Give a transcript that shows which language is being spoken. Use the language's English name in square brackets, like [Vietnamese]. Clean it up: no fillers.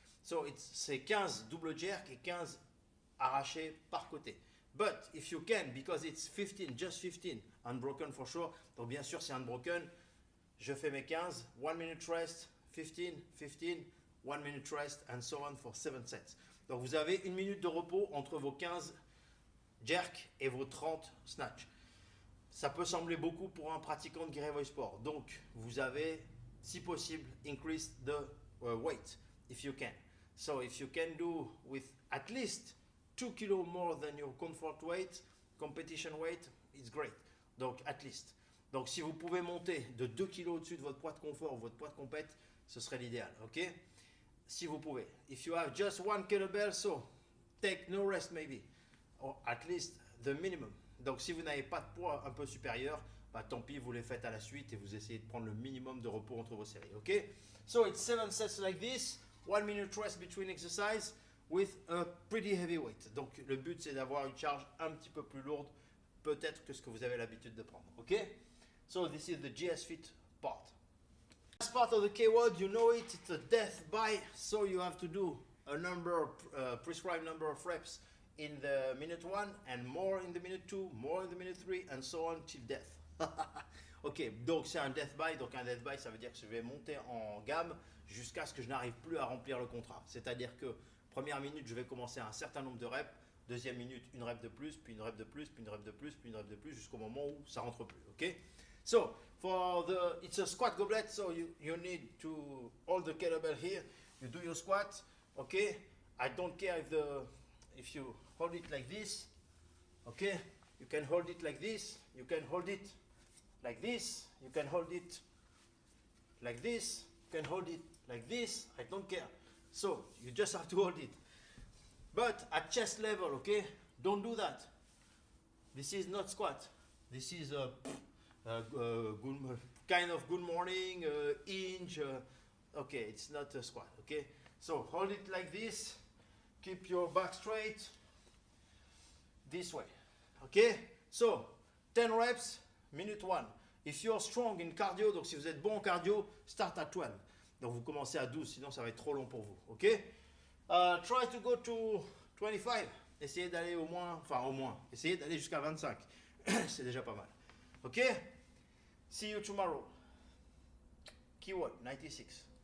[French] So c'est 15 double jerk et 15 arrachés par côté. [English] But if you can, because it's 15, just 15, unbroken for sure. [French] Donc bien sûr c'est unbroken. Je fais mes 15, [English] 1 minute rest, 15, 15, 1 minute rest, and so on for 7 sets. [French] Donc vous avez 1 minute de repos entre vos 15 jerk et vos 30 snatch. Ça peut sembler beaucoup pour un pratiquant de Getaway Sport. Donc vous avez, si possible, [English] increase the weight if you can. So if you can do with at least 2 kilos more than your comfort weight, competition weight, it's great. Donc, at least. [French] Donc, si vous pouvez monter de 2 kilos au-dessus de votre poids de confort ou votre poids de compète, ce serait l'idéal, ok? Si vous pouvez. [English] If you have just 1 kettlebell, so take no rest maybe, or at least the minimum. [French] Donc, si vous n'avez pas de poids un peu supérieur, bah, tant pis, vous les faites à la suite et vous essayez de prendre le minimum de repos entre vos séries, ok? [English] So, it's 7 sets like this, 1 minute rest between exercise, with a pretty heavy weight. [French] Donc le but c'est d'avoir une charge un petit peu plus lourde peut-être que ce que vous avez l'habitude de prendre. Ok? [English] So this is the GS Fit part. Last part of the K-WOD, you know it, it's a death by, so you have to do a prescribed number of reps in the minute 1 and more in the minute 2, more in the minute 3 and so on till death. [French] Ok, donc c'est un death by, donc un death by ça veut dire que je vais monter en gamme jusqu'à ce que je n'arrive plus à remplir le contrat. C'est-à-dire que première minute, je vais commencer à un certain nombre de reps. Deuxième minute, une rep de plus, puis une rep de plus, puis une rep de plus, puis une rep de plus, jusqu'au moment où ça rentre plus. Ok? [English] So for it's a squat goblet, so you need to hold the kettlebell here. You do your squat, okay? I don't care if you hold it like this, okay? You can hold it like this, you can hold it like this, you can hold it like this, you can hold it like this, I don't care. So you just have to hold it. But at chest level, okay? Don't do that. This is not squat. This is a good, kind of good morning, hinge. Okay, it's not a squat, okay? So hold it like this. Keep your back straight. This way, okay? So 10 reps, minute 1. If you're strong in cardio, [French] donc si vous êtes bon en cardio, [English] start at 12. [French] Donc vous commencez à 12, sinon ça va être trop long pour vous, ok? [English] Try to go to 25. [French] Essayez d'aller au moins, essayez d'aller jusqu'à 25. C'est déjà pas mal. [English] Ok? See you tomorrow. Keyword 96.